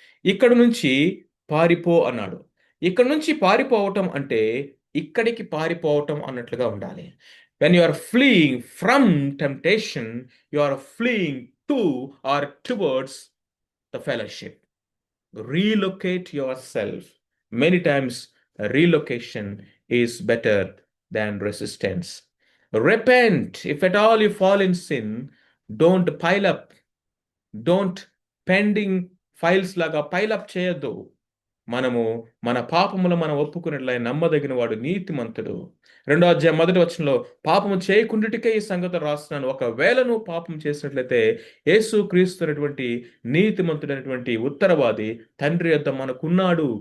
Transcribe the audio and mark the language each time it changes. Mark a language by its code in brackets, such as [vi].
[te] ఇక్కడ నుంచి పారిపో అన్నాడు. ఇక్కడ నుంచి పారిపోవటం అంటే ఇక్కడికి పారిపోవటం అన్నట్లుగా ఉండాలి. [en] When you are fleeing from temptation, you are fleeing to or towards the fellowship. Relocate yourself. Many times relocation is better than resistance. Repent. If at all you fall in sin, don't pile up. [te] Don't pending files లాగా pile up చేయొద్దు. మనము మన పాపములు మనం ఒప్పుకున్నట్లే నమ్మదగిన వాడు నీతిమంతుడు. 2వ అధ్యాయం 1వ వచనంలో పాపము చేయకుండాటికే ఈ సంగతి రాస్తున్నాను, ఒకవేళ నువ్వు పాపం చేసినట్లయితే యేసు క్రీస్తున్నటువంటి నీతిమంతుడైనటువంటి ఉత్తరవాది తండ్రి యొద్ద మనకున్నాడు.